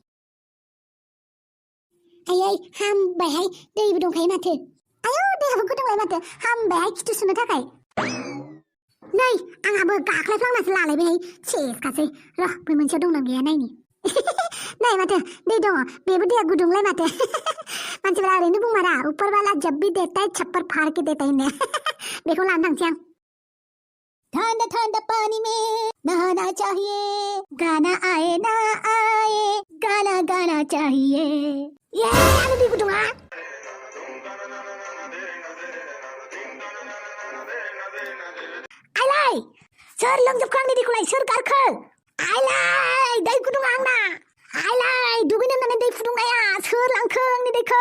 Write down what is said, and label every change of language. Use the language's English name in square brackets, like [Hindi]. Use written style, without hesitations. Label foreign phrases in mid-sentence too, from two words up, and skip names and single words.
[Bodo] आयै हामबायहाय दैबो दंखायो माथो आयौ दैयाबो गुदुंबाय माथो हामबायहाय खिथु सुनो थाखाय नै आंहाबो गाख्लायफ्लांनासो लालायबायहाय सेसखासै र' बै मोनसेयाव दंना गैया नायनि नै माथो दै दङ बेबो दैया गुदुंलाय माथो मानसिफ्रा ओरैनो बुंमारा [Hindi] ऊपर वाला जब भी देता है छप्पर फाड़ के देता है [Bodo] बेखौ लानो थांसै आं [Hindi] ठंडा ठंडा पानी में नहाना चाहिए गाना आए ना आए गाना गाना चाहिए [Bodo] आंनि दै गुदुङा आइलाय सोर लोंजोबखो आंनि दैखौलाय सोर गारखो आइलाय दै गुदुङा आंना आइलाय दुगैनो होननानै दै फुदुंनाया सोर लांखो आंनि दैखौ